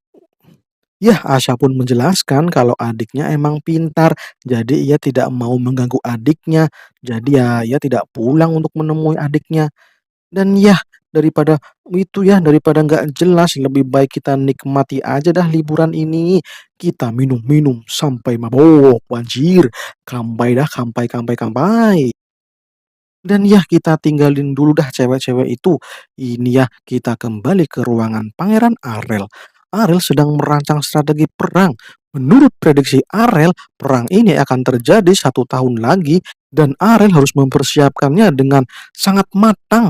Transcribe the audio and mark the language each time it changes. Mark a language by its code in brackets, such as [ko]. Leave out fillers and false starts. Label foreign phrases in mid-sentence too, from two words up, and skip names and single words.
[id] Ya, Asya pun menjelaskan kalau adiknya emang pintar, jadi ia tidak mau mengganggu adiknya. Jadi ya, ia tidak pulang untuk menemui adiknya. Dan ya, daripada itu ya, daripada nggak jelas, lebih baik kita nikmati aja dah liburan ini. Kita minum-minum sampai mabok, anjir. [ja] Kampai dah, 乾杯、乾杯、乾杯. [id] Dan ya kita tinggalin dulu dah cewek-cewek itu. Ini ya kita kembali ke ruangan Pangeran Arel. Arel sedang merancang strategi perang. Menurut prediksi Arel, perang ini akan terjadi 1 tahun lagi dan Arel harus mempersiapkannya dengan sangat matang.